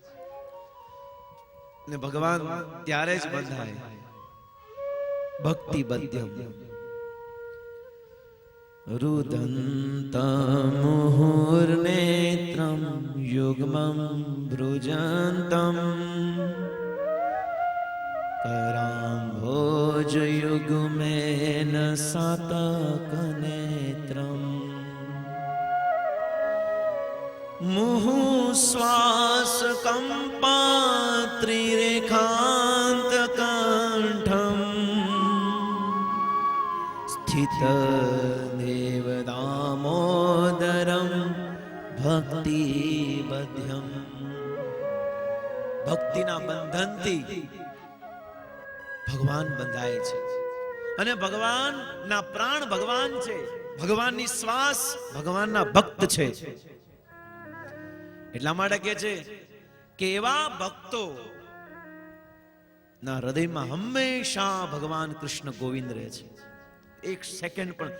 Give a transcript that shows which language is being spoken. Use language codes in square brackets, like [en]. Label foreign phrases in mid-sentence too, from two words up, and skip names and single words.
[gu] ને ભગવાન ત્યારે જ બંધાય [sa] ભક્તિ બધ્યમ. રુદન્તમ મુહુર્નેત્રમ યુગ્મં ભ્રુજન્તમ कराम्भोज युग्मेन सातकनेत्रम् मुहुश्वास कंपात्रिरेखान्तकण्ठम् स्थित देवदामोदरं भक्तिबध्यम्. [gu] ભક્તિના બંધનથી ભગવાન બંધાય છે. અને ભગવાનના પ્રાણ ભગવાન છે, ભગવાનની શ્વાસ ભગવાનના ભક્ત છે. એટલા માટે કહે છે કે એવા ભક્તો ના હૃદયમાં હંમેશા ભગવાન કૃષ્ણ ગોવિંદ રહે છે, એક સેકન્ડ પણ.